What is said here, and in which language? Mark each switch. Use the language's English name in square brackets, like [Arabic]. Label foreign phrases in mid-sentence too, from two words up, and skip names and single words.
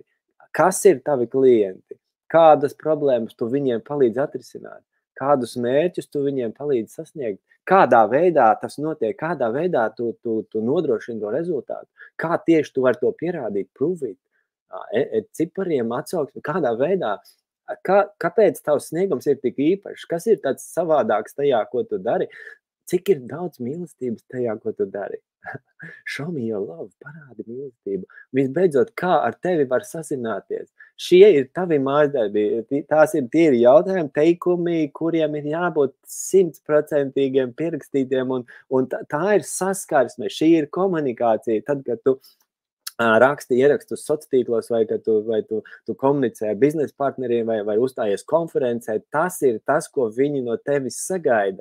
[Latvian] kas ir tavi klienti, kādas problēmas tu viņiem palīdz atrisināt, kādus mērķus tu viņiem palīdz sasniegt, kādā veidā tas notiek, kādā veidā tu nodrošini to rezultātu, kā tieši tu vari to pierādīt, [English] prove it, [Latvian] cipariem atsauksmi, kādā veidā, kāpēc tavs sniegums ir tik īpašs, kas ir tāds savādāks tajā, ko tu dari, cik ir daudz mīlestības tajā, ko tu dari. [English] Show me your love, [Latvian] parādi mīlestību. Visbeidzot, kā ar tevi var sazināties. Šie ir tavi mājasdarbi, tie ir jautājumi, teikumi, kuriem ir jābūt 100% pierakstītiem, un tā ir saskarsme, šī ir komunikācija. Tad, kad tu raksti ierakstus sociālos tīklos, vai tu komunicē ar biznesa partneriem, vai uzstājies konferencē, tas ir tas, ko viņi no tevis sagaida.